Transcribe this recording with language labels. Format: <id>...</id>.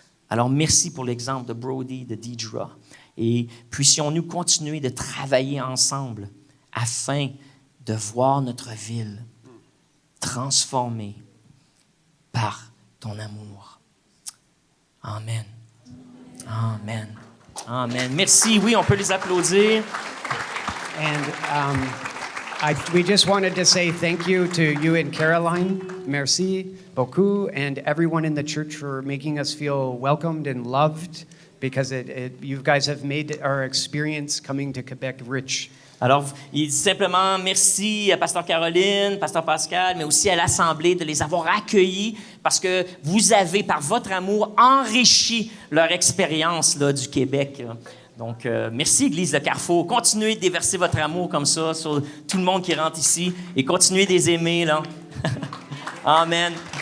<fr>Alors, merci pour l'exemple de Brody, de Deidre, et puissions-nous continuer de travailler ensemble afin de voir notre ville transformée par ton amour. Amen. Amen. Amen. Merci. Oui, on peut les applaudir.</fr> <en>And we just wanted to say thank you to you and Caroline.</en> <fr>Merci beaucoup.</fr> <en>And everyone in the church for making us feel welcomed and loved, because you guys have made our experience coming to Quebec rich.</en> <fr>Alors, il dit simplement merci à Pasteur Caroline, Pasteur Pascal, mais aussi à l'Assemblée de les avoir accueillis parce que vous avez, par votre amour, enrichi leur expérience là, du Québec. Donc, merci, Église de Carrefour. Continuez de déverser votre amour comme ça sur tout le monde qui rentre ici et continuez de les aimer. Là. Amen.</fr>